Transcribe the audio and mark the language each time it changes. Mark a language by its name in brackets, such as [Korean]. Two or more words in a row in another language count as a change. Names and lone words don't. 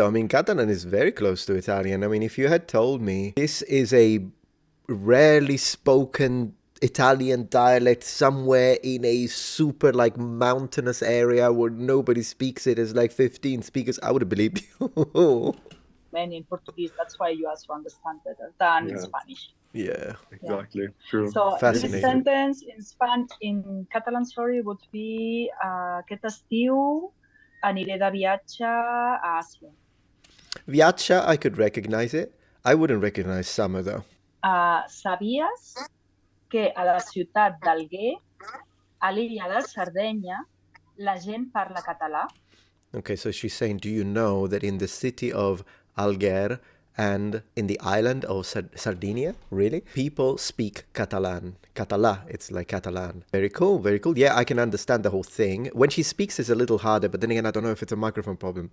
[English] I mean, Catalan is very close to Italian. I mean, if you had told me this is a rarely spoken Italian dialect somewhere in a super like mountainous area where nobody speaks it, as like 15 speakers, I would have believed you. Many in Portuguese, that's why you also understand better than in Spanish. Yeah. Exactly. True. So this Fascinating. sentence in Catalan, sorry, would be [Catalan] aquest estiu aniré de viatge a Àsia. [English] Viacha, I could recognize it. I wouldn't recognize summer though. [Catalan] Sabies que a la ciutat d'Alger, a l'illa de Sardenya, la gent parla català? [English] Okay, so she's saying, do you know that in the city of Alger and in the island of Sardinia, really, people speak Catalan. Català, it's like Catalan. Very cool, very cool. Yeah, I can understand the whole thing. When she speaks, it's a little harder, but then again, I don't know if it's a microphone problem.